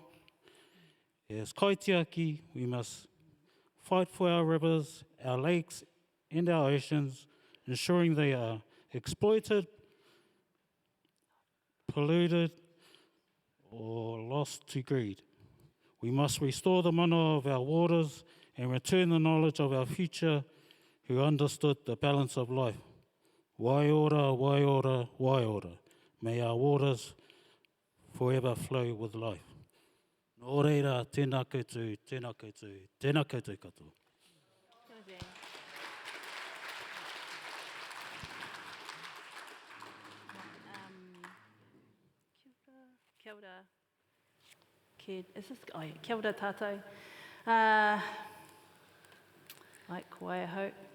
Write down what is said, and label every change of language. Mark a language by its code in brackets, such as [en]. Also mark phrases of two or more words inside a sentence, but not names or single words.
[en] As kaitiaki, we must fight for our rivers, our lakes, and our oceans, ensuring they are exploited, polluted, or lost to greed. We must restore the mana of our waters and return the knowledge of our future who understood the balance of life. [mi] Waiora, waiora, waiora. [en] May our waters forever flow with life. [mi] Nō reira, tēnā koutou, tēnā koutou, tēnā koutou katoa. Kia ora. Kia ora tātou. Ko ai hau.